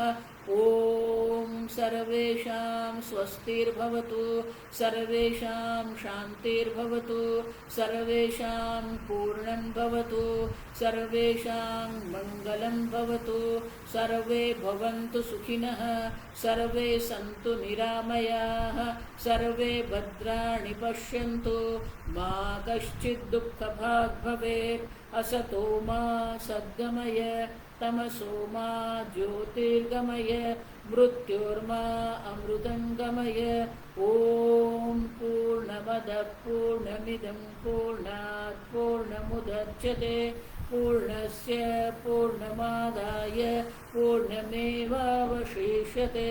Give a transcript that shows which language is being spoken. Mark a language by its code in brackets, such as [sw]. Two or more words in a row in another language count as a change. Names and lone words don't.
[sa] ઓમ સર્વેષાં સ્વસ્તિર્ભવતુ, સર્વેષાં શાંતિર્ભવતુ, સર્વેષાં પૂર્ણં ભવતુ, સર્વેષાં મંગલં ભવતુ, સર્વે ભવन्तુ સુખિનઃ, સર્વે સन्तુ નિરામયાઃ, સર્વે ભદ્રાણિ પશ્યन्तુ, મા કશ્ચિદ દુઃખભાગ ભવેत्. असतो मा सद्गमय, तमसो मा ज्योतिर्गमय, मृत्योर्मा अमृतङ्गमय. ॐ पूर्णमदः पूर्णमिदं पूर्णात् पूर्णमुदच्यते पूर्णस्य पूर्णमादाय पूर्णमेवावशिष्यते.